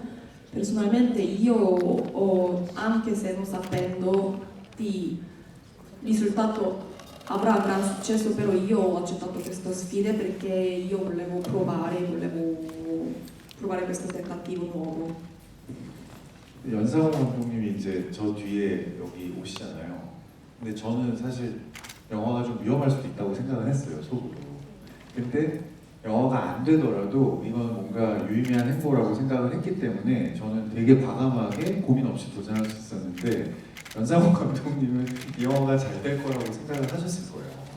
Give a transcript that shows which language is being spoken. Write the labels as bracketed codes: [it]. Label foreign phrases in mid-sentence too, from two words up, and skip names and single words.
[it] Personalmente anche se non sapendo di risultato avrà gran successo, però io ho accettato questa sfida perché io volevo provare questo tentativo nuovo. [ko] 연상호 감독님이 이제 저 뒤에 여기 오시잖아요. 근데 저는 사실 영화가 좀 위험할 수도 있다고 생각을 했어요, 속으로. 근데 영화가 안 되더라도 이건 뭔가 유의미한 행보라고 생각을 했기 때문에 저는 되게 과감하게 고민 없이 도전할 수 있었는데 연상호 감독님은 이 영화가 잘 될 거라고 생각을 하셨을 거예요.